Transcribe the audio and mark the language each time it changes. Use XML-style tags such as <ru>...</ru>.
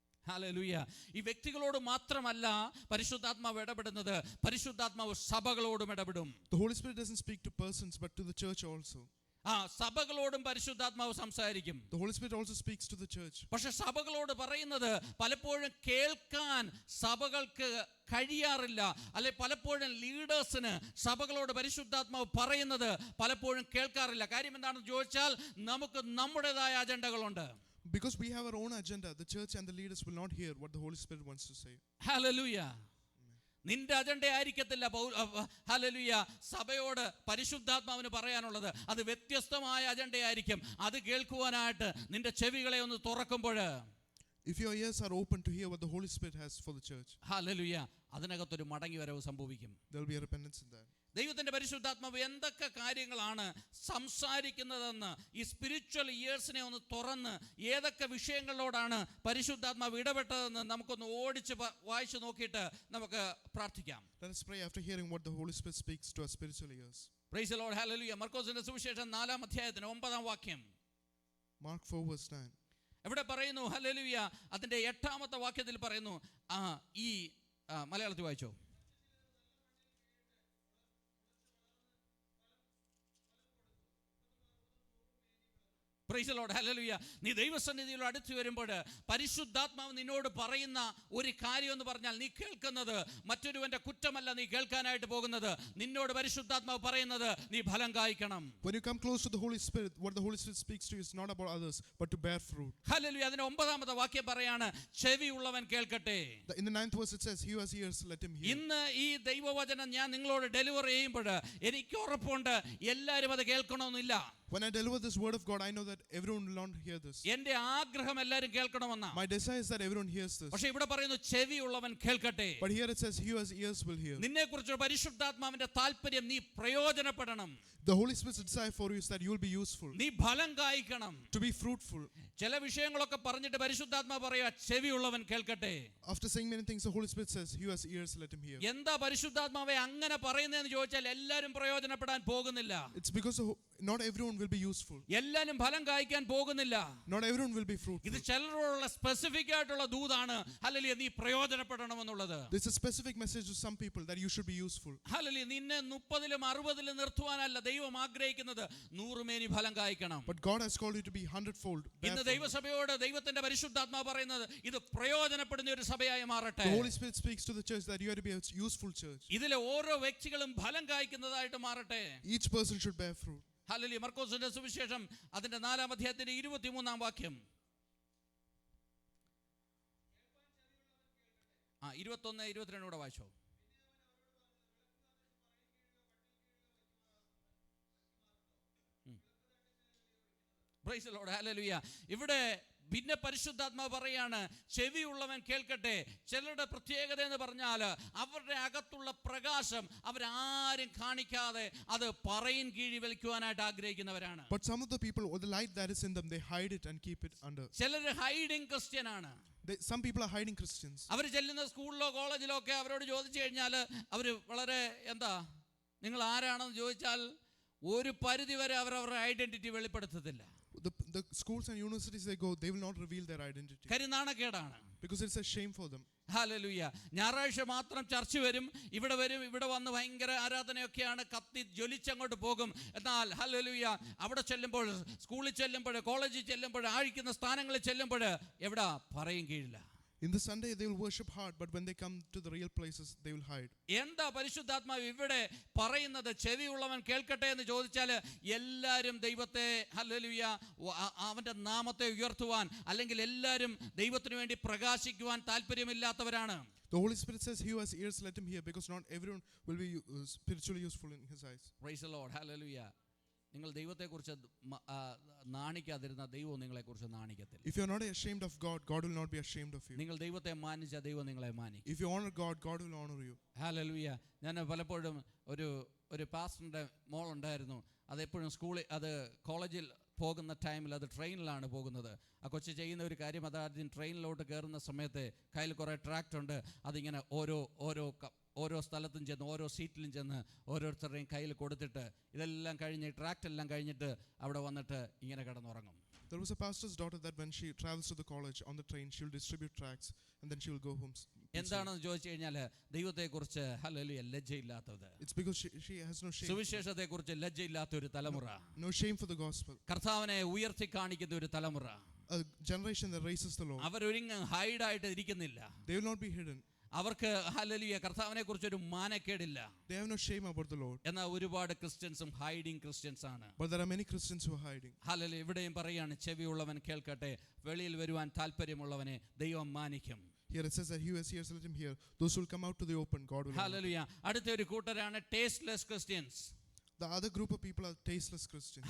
<ml>Hallelujah. ഈ വ്യക്തികളോട് മാത്രമല്ല പരിശുദ്ധാത്മാവ് ഇടപെടുന്നത്, പരിശുദ്ധാത്മാവ് സഭകളോടും ഇടപെടും.</ml> <en>The Holy Spirit doesn't speak to persons but to the church also.</en> <ml>സഭകളോടും പരിശുദ്ധാത്മാവ് സംസാരിക്കും.</ml> <en>The Holy Spirit also speaks to the church.</en> <ml>പക്ഷെ സഭകളോട് പറയുന്നത് പലപ്പോഴും കേൾക്കാൻ സഭകൾക്ക് കഴിയാറില്ല. അല്ലെ പലപ്പോഴും ലീഡേഴ്സിന് സഭകളോട് പരിശുദ്ധാത്മാവ് പറയുന്നത് പലപ്പോഴും കേൾക്കാറില്ല. കാര്യം എന്താണെന്ന് ചോദിച്ചാൽ നമുക്ക് നമ്മുടേതായ അജണ്ടകളുണ്ട്.</ml> <en>Because we have our own agenda, the church and the leaders will not hear what the Holy Spirit wants to say.</en> <ml>Hallelujah. നിന്റെ അജണ്ട ആയിരിക്കത്തില്ല ഹല്ലേലൂയ സഭയോട് പരിശുദ്ധാത്മാവിന് പറയാനുള്ളത്. അത് വ്യത്യസ്തമായ അജണ്ടയായിരിക്കും. അത് കേൾക്കുവാനായിട്ട് നിന്റെ ചെവികളെ ഒന്ന് തുറക്കുമ്പോൾ,</ml> <en>if your ears are open to hear what the Holy Spirit has for the church,</en> <ml>hallelujah, അതിനകത്തൊരു മടങ്ങി വരവ് സംഭവിക്കും.</ml> <en>there will be a repentance in that.</en> <ml>ദൈവത്തിൻ്റെ പരിശുദ്ധാത്മാവ് എന്തൊക്കെ കാര്യങ്ങളാണ് സംസാരിക്കുന്നതെന്ന് ഈ സ്പിരിച്വൽ ഇയേഴ്സിനെ ഒന്ന് തുറന്ന് ഏതൊക്കെ വിഷയങ്ങളോടാണ് പരിശുദ്ധാത്മാവ് ഇടപെട്ടതെന്ന് നമുക്കൊന്ന് ഓടിച്ച് വായിച്ചു നോക്കിയിട്ട് നമുക്ക് പ്രാർത്ഥിക്കാം.</ml> <en>Let us pray after hearing what the Holy Spirit speaks to our spiritual ears. Praise the Lord, hallelujah.</en> <ml>മർക്കോസിന്റെ സുവിശേഷം 4-ാം അധ്യായത്തിന് 9-ാം വാക്യം.</ml> <en>Mark 4 verse 9.</en> <ml>എവിടെ പറയുന്നു? ഹല്ലേലൂയ. അതിൻ്റെ 8-ാമത്തെ വാക്യത്തിൽ പറയുന്നു. ഈ മലയാളത്തിൽ വായിച്ചോ.</ml> <en>Praise the Lord, hallelujah.</en> <ml>നീ ദൈവസന്നിധിയിൽ അടുത്ത് വരുമ്പോൾ പരിശുദ്ധാത്മാവ് നിന്നോട് പറയുന്ന ഒരു കാര്യം എന്ന് പറഞ്ഞാൽ നീ കേൾക്കുന്നത് മറ്റൊരുവന്റെ കുറ്റമല്ല. നീ കേൾക്കാനായിട്ട് പോകുന്നത് നിന്നോട് പരിശുദ്ധാത്മാവ് പറയുന്നത് നീ ഫലം കായ്ക്കണം.</ml> <en>When you come close to the Holy Spirit, what the Holy Spirit speaks to you is not about others but to bear fruit. Hallelujah.</en> <ml>അതിന്റെ 9-ാമത്തെ വാക്യം പറയാണ്, ചെവിയുള്ളവൻ കേൾക്കട്ടെ.</ml> <en>In the 9th verse it says, he who has ears let him hear.</en> <ml>ഇന്ന് ഈ ദൈവവചനം ഞാൻ നിങ്ങളോട് deliver ചെയ്യുമ്പോൾ എനിക്ക് ഉറപ്പുണ്ട് എല്ലാവരും അത് കേൾക്കണമെന്നില്ല.</ml> <en>When I deliver this word of God, I know that everyone will not hear this.</en> <ml>എൻ്റെ ആഗ്രഹം എല്ലാവരും കേൾക്കണമെന്നാണ്.</ml> <en>My desire is that everyone hears this.</en> <ml>പക്ഷേ ഇവിടെ പറയുന്നു ചെവിയുള്ളവൻ കേൾക്കട്ടെ.</ml> <en>But here it says, he who has ears will hear.</en> <ml>നിന്നെക്കുറിച്ച് പരിശുദ്ധാത്മാവിന്റെ താല്പര്യം നീ പ്രയോജനപ്പെടണം.</ml> <en>The Holy Spirit's desire for you is that you will be useful.</en> <ml>നീ ഫലം കായ്ക്കണം.</ml> <en>To be fruitful.</en> <ml>ചില വിഷയങ്ങളൊക്കെ പറഞ്ഞിട്ട് പരിശുദ്ധാത്മാവ് പറയുക ചെവിയുള്ളവൻ കേൾക്കട്ടെ.</ml> <en>After saying many things, the Holy Spirit says, he who has ears let him hear.</en> <ml>എന്താ പരിശുദ്ധാത്മാവെ അങ്ങനെ പറയുന്നതെന്ന് ചോദിച്ചാൽ എല്ലാവരും പ്രയോജനപ്പെടാൻ പോകുന്നില്ല.</ml> <en>It's because not everyone will be useful.</en> <ml>എല്ലാവരും ഫലം കായ്ക്കാൻ പോകുന്നില്ല.</ml> <en>Not everyone will be fruitful.</en> <ml>ഇത് ചിലരോടുള്ള സ്പെസിഫിക് ആയിട്ടുള്ള ദൂതാണ്. ഹല്ലേലൂയ, നീ പ്രയോജനപ്പെടണമെന്നുള്ളത്.</ml> <en>This is a specific message to some people that you should be useful.</en> <ml>Hallelujah, നിന്നെ 30-ലും 60-ലും നിർത്തുവാനല്ല ദൈവം ആഗ്രഹിക്കുന്നത്. 100 മേനി ഫലം കായ്ക്കണം.</ml> <en>But God has called you to be 100-fold.</en> <ml>ഇന്ന് ദൈവസഭയോട് ദൈവത്തിന്റെ പരിശുദ്ധാത്മാവ് പറയുന്നത് ഇത് പ്രയോജനപ്പെടുന്ന ഒരു സഭയായി മാറട്ടെ.</ml> <en>The Holy Spirit speaks to the church that you are to be a useful church.</en> <ml>ഇതിലെ ഓരോ വ്യക്തികളും ഫലം കായ്ക്കുന്നതായിട്ട് മാറട്ടെ.</ml> <en>Each person should bear fruit.</en> <ml>Hallelujah. മർക്കോസിന്റെ സുവിശേഷം അതിന്റെ 4-ാം അധ്യായത്തിന്റെ 23-ാം വാക്യം. 21, 22 കൂടെ വായിച്ചോ.</ml> <en>Praise the Lord, hallelujah.</en> <ml>ഇവിടെ പിന്നെ പരിശുദ്ധാത്മാവ് പറയാണ് ചെവിയുള്ളവൻ കേൾക്കട്ടെ. ചിലരുടെ പ്രത്യേകത എന്ന് പറഞ്ഞാൽ അവരുടെ അകത്തുള്ള പ്രകാശം അവരാരും കാണിക്കാതെ അത് പറയിൻ കീഴി വലിക്കുവാനായിട്ട് ആഗ്രഹിക്കുന്നവരാണ്.</ml> <en>But some of the people, or the light that is in them, they hide it and keep it under.</en> <ml>ചിലർ ഹൈഡിങ് ക്രിസ്ത്യൻ ആണ്.</ml> <en>Some people are hiding Christians.</en> <ml>അവർ ചെല്ലുന്ന സ്കൂളിലോ കോളേജിലോ ഒക്കെ അവരോട് ചോദിച്ചു കഴിഞ്ഞാൽ അവർ വളരെ നിങ്ങൾ ആരാണെന്ന് ചോദിച്ചാൽ ഒരു പരിധി വരെ അവരവരുടെ identity വെളിപ്പെടുത്തത്തില്ല.</ml> <en>The schools and universities they go, they will not reveal their identity.</en> <ml>നാണക്കേടാണ്.</ml> <en>Because it's a shame for them.</en> <ml>Hallelujah. ഞായറാഴ്ച മാത്രം ചർച്ച വരും, ഇവിടെ വന്ന് ഭയങ്കര ആരാധനയൊക്കെയാണ്, കത്തി ജ്വലിച്ചങ്ങോട്ട് പോകും. എന്നാൽ ഹല്ലേലൂയ അവിടെ ചെല്ലുമ്പോൾ, സ്കൂളിൽ ചെല്ലുമ്പോൾ, കോളേജിൽ ചെല്ലുമ്പോൾ, ആഴിക്കുന്ന സ്ഥാനങ്ങളിൽ ചെല്ലുമ്പോൾ എവിടാ പറയും കീഴില്ല.</ml> <en>In the Sunday they will worship hard, but when they come to the real places they will hide.</en> <ml>എന്താ പരിശുദ്ധാത്മാവ് ഇവിടെ പറയുന്നത് ചെവിയുള്ളവൻ കേൾക്കട്ടെ എന്ന് ചോദിച്ചാൽ എല്ലാവരും ദൈവത്തെ ഹല്ലേലൂയ അവന്റെ നാമത്തെ ഉയർത്തുവാൻ അല്ലെങ്കിൽ എല്ലാവരും ദൈവത്തിന് വേണ്ടി പ്രകാശിക്കുവാൻ താല്പര്യമില്ലാത്തവരാണ്.</ml> <en>The Holy Spirit says, he who has ears let him hear, because not everyone will be spiritually useful in his eyes. Praise the Lord, hallelujah.</en> <ml>നിങ്ങൾ ദൈവത്തെക്കുറിച്ച് നാണിക്കാതിരുന്ന ദൈവം നിങ്ങളെക്കുറിച്ച് നാണിക്കത്തില്ല.</ml> <en>If you are not ashamed of God, God will not be ashamed of you.</en> <ml>നിങ്ങൾ ദൈവത്തെ മാനിച്ച ദൈവം നിങ്ങളെ മാനിക്കും.</ml> <en>If you honor God, God will honor you.</en> <ml>Hallelujah. ഞാൻ പലപ്പോഴും ഒരു പാസ്റ്ററിൻ്റെ മോളുണ്ടായിരുന്നു. അതെപ്പോഴും കോളേജിൽ പോകുന്ന ടൈമിൽ അത് ട്രെയിനിലാണ് പോകുന്നത്. ആ കൊച്ചു ചെയ്യുന്ന ഒരു കാര്യം, അതാദ്യം ട്രെയിനിലോട്ട് കയറുന്ന സമയത്ത് കയ്യിൽ കുറേ ട്രാക്റ്റ് ഉണ്ട്. അതിങ്ങനെ ഓരോ സ്ഥലത്തും ചെന്ന് ഓരോ സീറ്റിലും ചെന്ന് ഓരോരുത്തരുടെയും കയ്യിൽ കൊടുത്തിട്ട് ഇതെല്ലാം കഴിഞ്ഞ് ട്രാക്റ്റ് എല്ലാം കഴിഞ്ഞിട്ട് അവിടെ വന്നിട്ട് ഇങ്ങനെ കിടന്നുറങ്ങും.</ml> <en>There was a pastor's daughter that when she travels to the college on the train, she will distribute tracts and then she will go home.</en> <ml>എന്താണെന്ന് ചോദിച്ചു കഴിഞ്ഞാൽ ദൈവത്തെക്കുറിച്ച് hallelujah ലജ്ജയില്ലാത്തത്.</ml> <en>It's because she has no shame.</en> <ml>സുവിശേഷത്തെക്കുറിച്ച് ലജ്ജയില്ലാത്ത ഒരു തലമുറ.</ml> <en>No shame for the gospel.</en> <ml>കർത്താവിനെ ഉയർത്തി കാണിക്കുന്ന ഒരു തലമുറ.</ml> <en>A generation that raises the Lord.</en> <ml>അവരൊരിങ്ങ് ഹൈഡായിട്ട് ഇരിക്കുന്നില്ല.</ml> <en>They will not be hidden.</en> <ml>അവർക്ക് ഹല്ലേലൂയ കർത്താവിനെ കുറിച്ചൊരു മാനക്കേടില്ല.</ml> <en>They have no shame about the Lord.</en> <ml>എന്നാൽ ഒരുപാട് ക്രിസ്ത്യൻസും ഹൈഡിങ് ക്രിസ്ത്യൻസ് ആണ്.</ml> <en>But there are many Christians who are hiding.</en> <ml>Hallelujah. ഇവിടെയും പറയാണ് ചെവിയുള്ളവൻ കേൾക്കട്ടെ, വെളിയിൽ വരുവാൻ താല്പര്യമുള്ളവനെ ദൈവം മാനിക്കും.</ml> <en>Here it says that he who has ears let him hear. Those who will come out to the open, God will honor.</en> <ml>Hallelujah. അടുത്ത ഒരു കൂട്ടരാണ് tasteless Christians.</ml> <en>The other group of people are tasteless Christians.</en>